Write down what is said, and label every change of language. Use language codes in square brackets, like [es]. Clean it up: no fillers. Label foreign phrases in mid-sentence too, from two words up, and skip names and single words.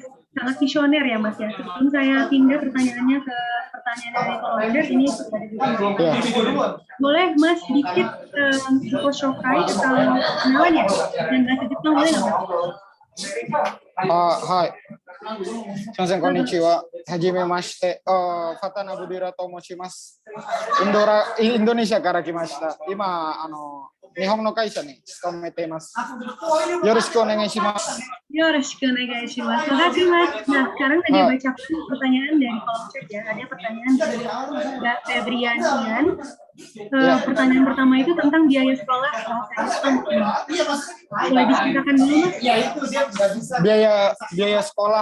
[id] Sangat visioner ya, Mas ya. Sebelum saya pindah pertanyaannya ke pertanyaan dari follower, ini sudah ada boleh Mas sedikit Shokai atau kenalan ya? Dan bahasa Jepang boleh nggak, Mas? [ja] Hai. すみません こんにちは。はじめまして。Fata Nabudira と申します. インドネシアから来ました。今日本の会社に勤めています. よろしくお願いします. よろしくお願いします. [id] Makasih Mas. Nah, sekarang tadi baca pertanyaan dari kolom chat ya. Ada pertanyaan dari Mbak Febrian Ian. Pertanyaan pertama itu tentang biaya sekolah bahasa Jepang. Boleh diceritakan dulu Mas? Biaya sekolah.